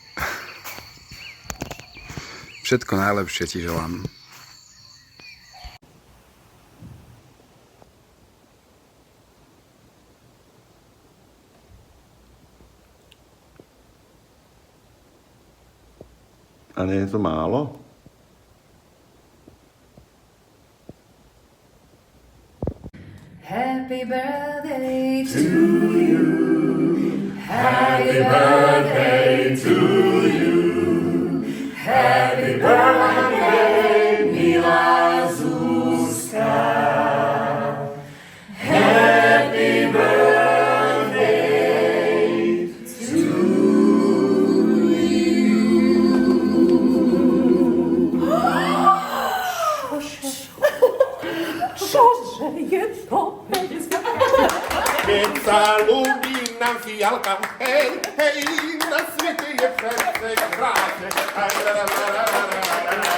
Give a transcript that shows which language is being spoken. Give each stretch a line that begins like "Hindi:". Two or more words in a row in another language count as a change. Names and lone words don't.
Slovak: Všetko najlepšie ti želám. A nie je to málo?
English: Happy birthday to you. Happy birthday to you. Happy birthday,
Slovak: milá Zuzka.
English: Happy birthday to you.
Slovak: Čože je to 50? Keď sa ľúbi nám fialka, hej, hej, na svete je všetko krásne.